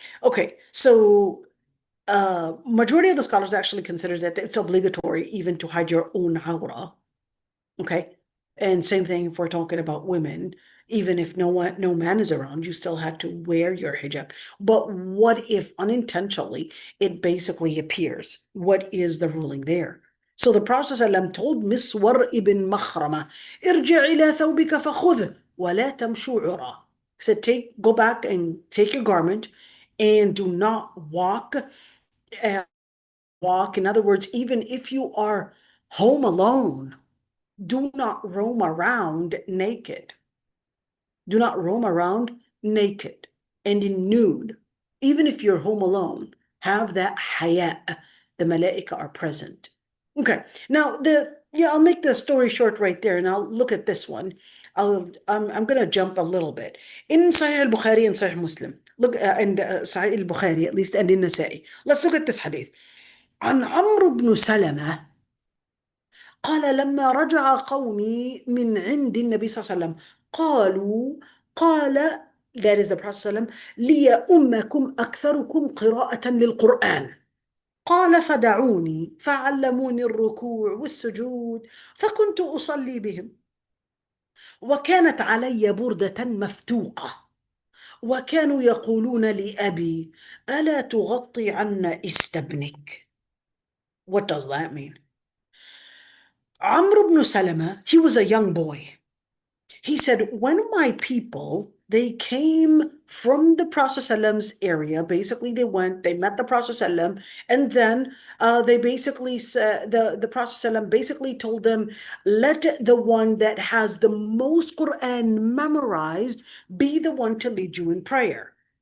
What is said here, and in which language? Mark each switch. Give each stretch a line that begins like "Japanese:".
English: Okay, so majority of the scholars actually consider that it's obligatory even to hide your own aura. Okay. And same thing if we're talking about women, even if no man is around, you still had to wear your hijab. But what if unintentionally it basically appears? What is the ruling there? So the Prophet ﷺ told Miswar ibn Makhrama,
Arabic: ارجع إلى ثوبك فخذه ولا تمشوا عرى.
English: He said, go back and take your garment, and do not walk. In other words, even if you are home alone, do not roam around naked. Do not roam around naked and in nude. Even if you're home alone, have that haya. The malaika are present. Okay. Now I'll make the story short right there, and I'll look at this one. I'm gonna jump a little bit. In Sahih al-Bukhari and Sahih Muslim. Look, and Sahih al-Bukhari at least, and in Nasa'i. Let's look at this hadith.
Arabic: عن عمرو بن سلمة قال لما رجع قومي من عند النبي صلى الله عليه وسلم قال
English: that is the Prophet
Arabic: صلى الله عليه وسلم لي أمكم أكثركم قراءة للقرآن قال فدعوني فعلموني الركوع والسجود فكنت أصلي بهم وكانت علي بردة مفتوقة وكانوا يقولون لأبي ألا تغطي عنا استبنك.
English: What does that mean? Amr ibn Salama, he was a young boy. He said, when my people, they came from the Prophet ﷺ's area, basically they met the Prophet ﷺ, and then they basically said, the Prophet ﷺ basically told them, let the one that has the most Quran memorized be the one to lead you in prayer.